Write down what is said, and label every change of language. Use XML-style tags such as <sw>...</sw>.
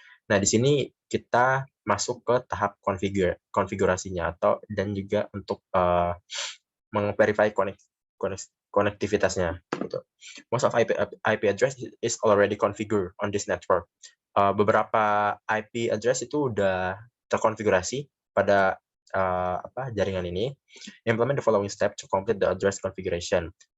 <id>Nah, di sini kita masuk ke tahap konfigurasinya dan juga untuk mengverify konektivitasnya. Gitu.</id> <en>Most of IP address is already configured on this network.</en> <id>Beberapa IP address itu udah terkonfigurasi pada jaringan ini.</id> <en>Implement the following step to complete the address configuration.</en>